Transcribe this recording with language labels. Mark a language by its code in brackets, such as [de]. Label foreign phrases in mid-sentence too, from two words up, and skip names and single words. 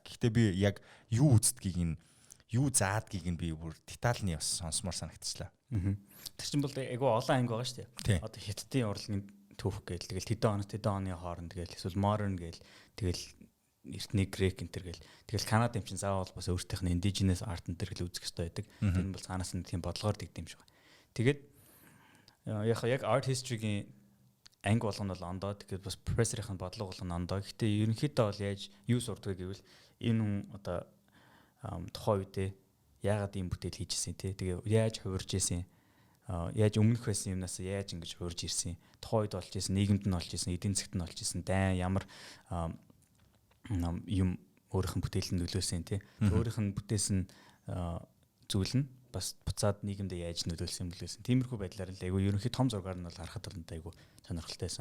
[mn] Гэхдээ би яг юу үздгийг нь юу заадгийг нь би бүр детальны бас сонсомоор санагдчихлаа. Тэр чинь бол айгүй олон анги байгаа шүү дээ. Одоо хятадын урлагийн түүх гээл тэгэл тэдэн оны хооронд гээл эсвэл modern гээл тэгэл эртний грек энтер гээл тэгэл Канада юм чинь заавал бас өөртөөх нь [en] indigenous art [mn] энтер гэл үзэх хэрэгтэй байдаг. Тэр нь бол цаанаас нь тийм бодлогоор дэгдэм шиг байна. Тэгээд яг [en] art history-гийн [mn] анги болгоно бол ондоо тэгээд бас профессорын бодлого болгоно ондоо. Гэхдээ ерөнхийдөө бол яаж юу сурдаг гэвэл энэ хүн одоо тухайн үедээ яагаад ийм бүтээл хийжсэн те тэгээ яаж хувирж исэн яаж өмнөх байсан юмнаас яаж ингэж хувирж ирсэн тухайн үед болж исэн нийгэмд нь болж исэн эдийн засгт нь болж исэн дайн ямар юм өөрийнх нь бүтээлд нөлөөсөн те өөрийнх нь бүтээсэн зүйл нь бас буцаад нийгэмдээ яаж нөлөөлсөн тиймэрхүү байдлаар л айгу ерөнхий том зургаар нь бол харахад бол айгу сонирхолтой байсан.